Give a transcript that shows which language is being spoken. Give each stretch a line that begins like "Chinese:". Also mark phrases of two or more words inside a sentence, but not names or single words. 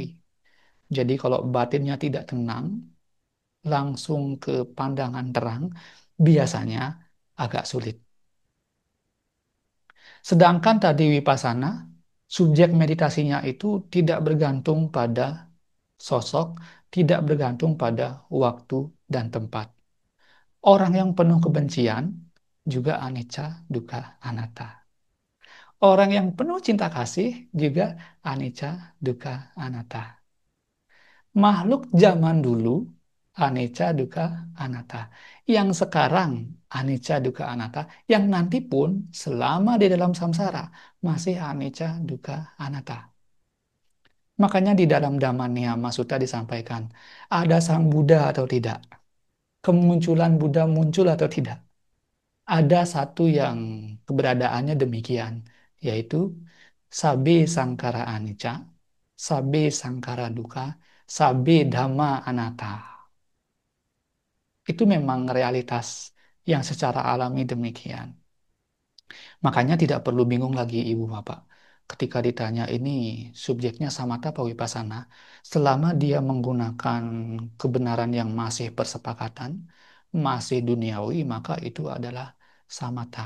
Indonesian: Jadi kalau batinnya tidak tenang, langsung ke pandangan terang, biasanya agak sulit. Sedangkan tadi wipasana, subjek meditasinya itu tidak bergantung pada sosok, tidak bergantung pada waktu dan tempat. Orang yang penuh kebencian juga
Pali: anicca, dukkha, anatta.
Indonesian: Orang yang penuh cinta kasih juga
Pali: anicca, dukkha, anatta.
Indonesian: Makhluk zaman dulu
Pali: anicca, dukkha, anatta.
Indonesian: Yang sekarang
Pali: anicca, dukkha, anatta.
Indonesian: Yang nanti pun selama di dalam samsara masih
Pali: anicca, dukkha, anatta.
Indonesian: Makanya di dalam Dhamma Sutta disampaikan, ada sang Buddha atau tidak? Kemunculan Buddha muncul atau tidak? Ada satu yang keberadaannya demikian, yaitu
Pali: sabe sangkara anicca, sabe sangkara dukkha, sabe dhamma anatta.
Indonesian: Itu memang realitas yang secara alami demikian. Makanya tidak perlu bingung lagi ibu bapak. Ketika ditanya ini subjeknya samatha apa wipasana, selama dia menggunakan kebenaran yang masih persepakatan, masih duniawi, maka itu adalah samatha.